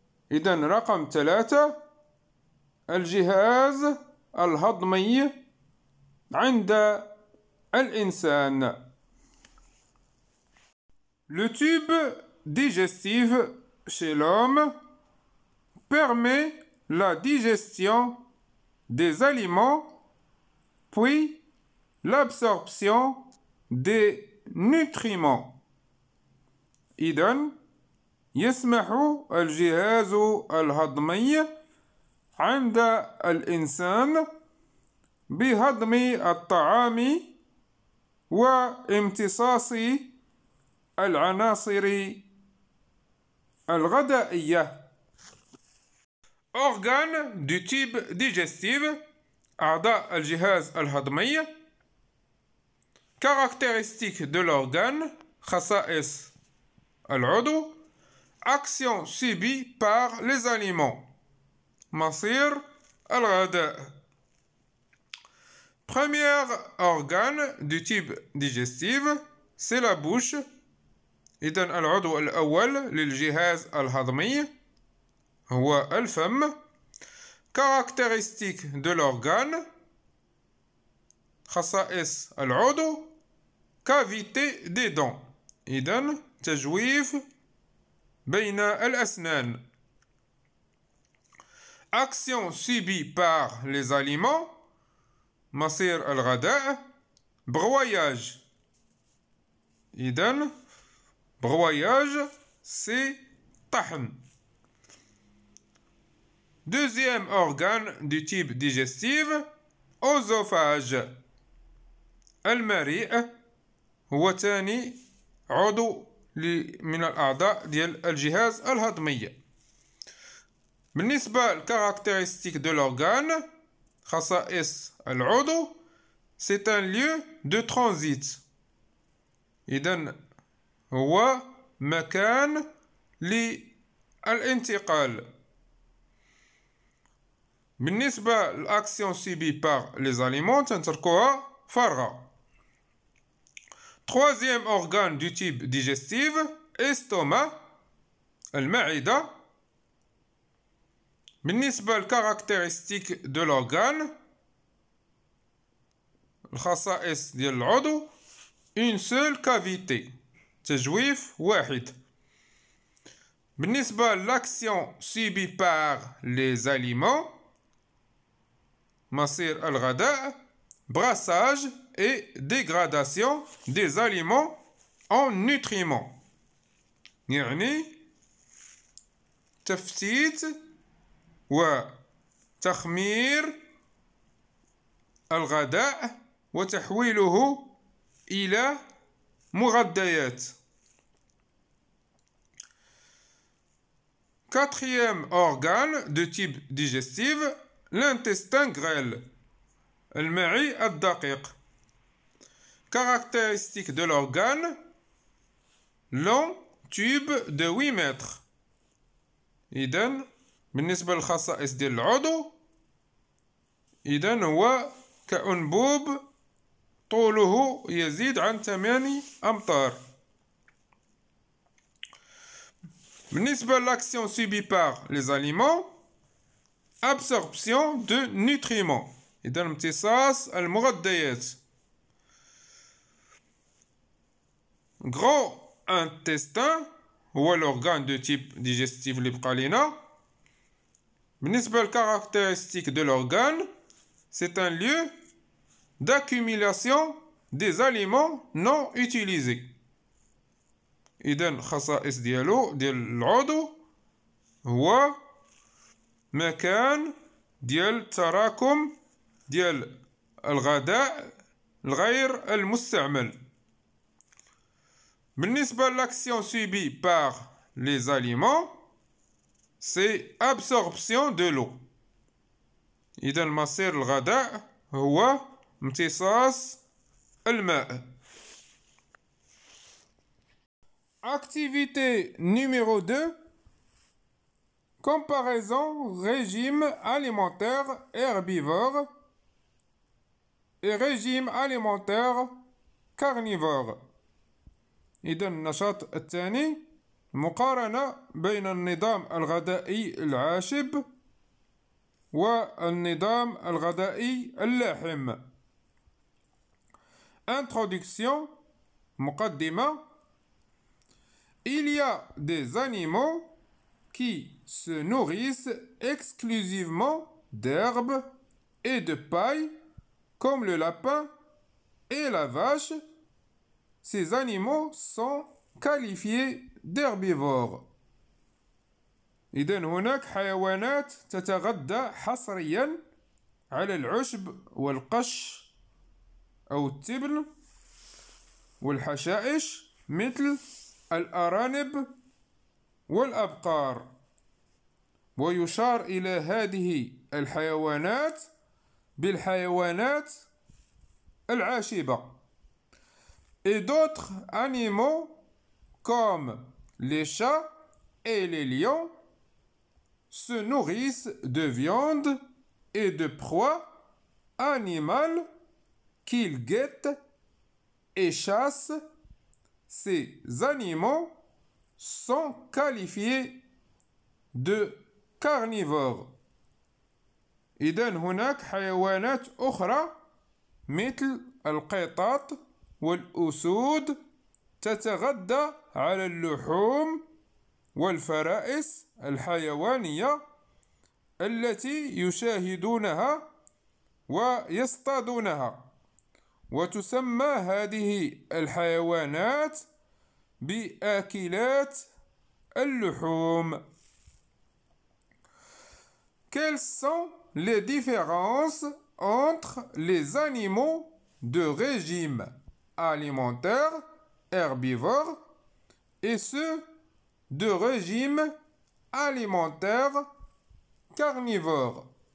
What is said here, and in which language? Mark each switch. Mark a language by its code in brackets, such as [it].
[ar] إذن رقم 3. الجهاز الهضمي عند الإنسان. [fr] Le tube digestif chez l'homme permet la digestion des aliments puis l'absorption des nutriments. [ar] إذن يسمح الجهاز الهضمي عند الإنسان بهضم الطعام وامتصاص العناصر الغذائية. [fr] Organes du type digestif. [ar] أعضاء الجهاز الهضمي. [fr] Caractéristiques de l'organe. [ar] خصائص العضو. [fr] Action subie par les aliments. [ar] مصير الغذاء. [fr] Premier organe du type digestif, c'est la bouche. [ar] إذن العضو الأول للجهاز الهضمي هو الفم. [fr] Caractéristique de l'organe. [ar] خصائص العضو. [fr] Cavité des dents. [ar] إذن تجويف بين الأسنان. [fr] Action subie par les aliments. [ar] مصير الغذاء. Broyage. إذن [fr] broyage c'est [ar] طحن. [fr] Deuxième organe du type digestif, oesophage. [ar] المريء هو ثاني عضو من الأعضاء ديال الجهاز الهضمي. بالنسبة [fr] للكارactéristique de l'organe [ar] خصائص العضو [fr] c'est un lieu de transit. [ar] إذن هو مكان للانتقال. بالنسبة [fr] للأكسيون سيبي par les aliments [ar] تنتركوها فارغة. [fr] Troisième organe du type digestif, estomac, المعدة. [ar] بالنسبة للكارactéristique [fr] de l'organe [ar] الخصائص ديال العضو [fr] une seule cavité [ar] تجويف واحد. بالنسبة [fr] l'action subie par les aliments [ar] مصير الغذاء [fr] brassage et dégradation des aliments en nutriments [ar] يعني تفتيت وتخمير الغذاء وتحويله إلى مغذيات. [fr] Quatrième organe de type digestif, l'intestin grêle, [ar] المعي الدقيق. [fr] Caractéristique de l'organe, long tube de 8 mètres. [ar] إذن بالنسبة للخصائص ديال العضو إذن هو كأنبوب طوله يزيد عن 8 أمتار. بالنسبة [fr] l'action subie par les aliments absorption de nutriments [ar] إذن امتصاص المغذيات. [fr] Gros intestin [ar] هو [fr] l'organe de type digestif [ar] اللي بقى لينا. بالنسبة [fr] للكارactéristique de l'organe c'est un lieu d'accumulation des aliments non utilisés. [ar] إذن خصائص ديالو ديال العضو هو مكان ديال تراكم ديال الغذاء الغير المستعمل. بالنسبة [fr] l'action subie par les aliments c'est absorption de l'eau. [ar] إذن مصير الغذاء هو امتصاص الماء. [fr] Activité numéro 2. Comparaison régime alimentaire herbivore et régime alimentaire carnivore. [ar] إذن النشاط الثاني مقارنة بين النظام الغذائي العاشب والنظام الغذائي اللاحم. [fr] Introduction مقدمة. Il y a des animaux qui se nourrissent exclusivement d'herbes et de paille comme le lapin et la vache. Ces animaux sont qualifiés d'herbivores. [ar] إذن هناك حيوانات تتغذى حصريا على العشب والقش أو التبن والحشائش مثل الأرانب والأبقار. ويشار إلى هذه الحيوانات بالحيوانات العاشبة. [fr] Et d'autres animaux comme les chats et les lions se nourrissent de viande et de proies animales qu'ils guettent et chassent. Ces animaux sont qualifiés de carnivores. [ar] إذن هناك حيوانات أخرى مثل القطط والأسود تتغذى على اللحوم والفرائس الحيوانية التي يشاهدونها ويصطادونها. وتسمى هذه الحيوانات بآكلات اللحوم. [fr] Quelles sont les différences entre les animaux de régime alimentaire herbivore et ce, de régime alimentaire carnivore.